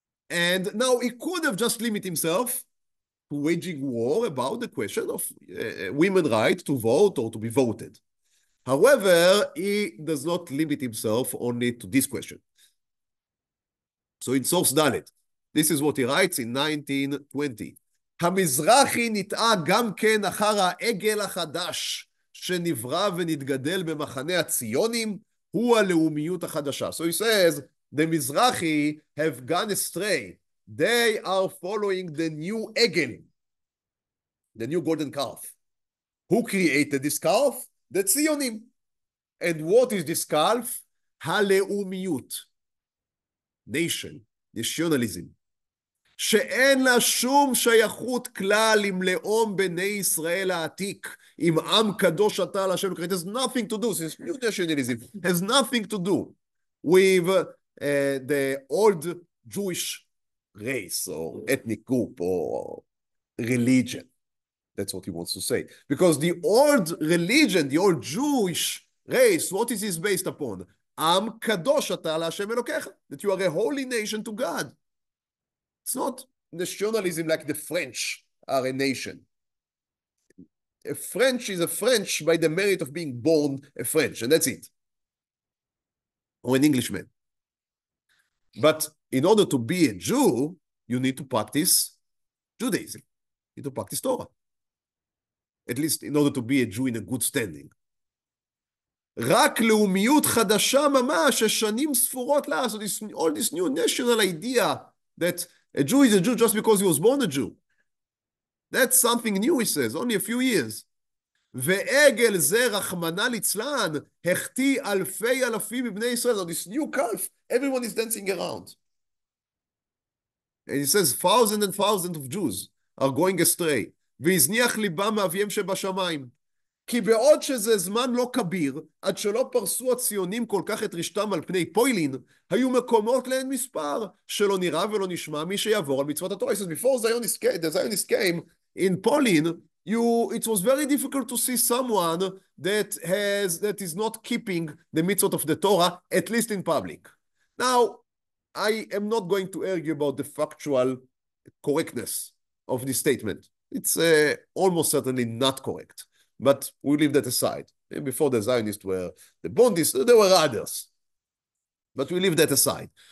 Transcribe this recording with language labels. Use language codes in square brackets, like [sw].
[en] And now he could have just limited himself to waging war about the question of women's right to vote or to be voted. However, he does not limit himself only to this question. So in source Dalet, this is what he writes in 1920. [he] המזרחי נטעה גם כן אחר העגל החדש שנברא ונתגדל במחנה הציונים, הוא הלאומיות החדשה. [en] So he says, the Mizrahi have gone astray. They are following the new egel, the new golden calf. Who created this calf? The Tzionim. And what is this calf? הלאומיות. Nation, nationalism. [he] שאין לה שום שייכות כלל עם לאום בני ישראל העתיק, עם עם קדוש אתה להשם. [en] It has nothing to do, since new nationalism has nothing to do with the old Jewish race or ethnic group or religion. That's what he wants to say. Because the old religion, the old Jewish race, what is this based upon? [he] עם קדוש אתה להשם אלוקיך, [en] that you are a holy nation to God. It's not nationalism like the French are a nation. A French is a French by the merit of being born a French, and that's it. Or an Englishman. But in order to be a Jew, you need to practice Judaism. You need to practice Torah. At least in order to be a Jew in a good standing. [he] רק לאומיות חדשה ממש, ששנים ספורות לה, [en] so all this new national idea that a Jew is a Jew just because he was born a Jew. That's something new, he says, only a few years. [he] ועגל זה רחמנא ליצלן, החטיא אלפי אלפים מבני ישראל. [en] So this new calf, everyone is dancing around. And he says, thousands and thousands of Jews are going astray. [he] והזניח ליבם מאביהם שבשמיים. כי בעוד שזה זמן לא כביר, עד שלא פרסו הציונים כל כך את רשתם על פני פוילין, היו מקומות לאין מספר, שלא נראה ולא נשמע מי שיעבור על מצוות התורה. [en] He says, before the Zionists came in Poland, it was very difficult to see someone that is not keeping the mitzvot of the Torah, at least in public. Now, I am not going to argue about the factual correctness of this statement. It's almost certainly not correct. But we leave that aside. Before the Zionists were the Bondists, there were others. But we leave that aside.